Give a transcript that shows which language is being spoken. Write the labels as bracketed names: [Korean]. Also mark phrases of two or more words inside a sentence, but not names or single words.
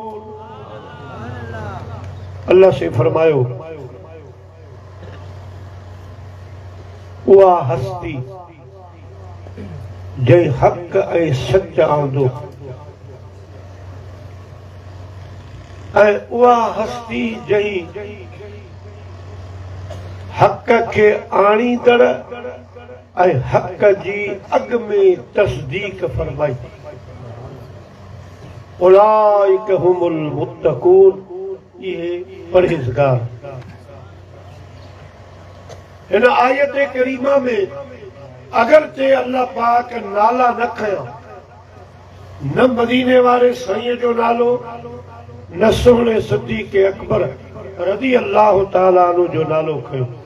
[Sindhi] अल्लाह से फरमायो उहा हस्ती जंहिं हक़ ऐं सच आंदो ऐं उहा हस्ती जंहिं हक़ खे आणींदड़ ऐं हक़ जी अॻ में तस्दीक फरमाई। [Arabic] أولئك هم المتقون, [Sindhi] इहे परहेज़गार। हिन आयत करीमा में अगरचे अल्लाह पाक नाला न खया, न मदीने वारे साईं जो नालो, न सोहणे सिद्दीक़ अकबर [Arabic] رضي الله تعالى عنه [Sindhi] जो नालो खयो,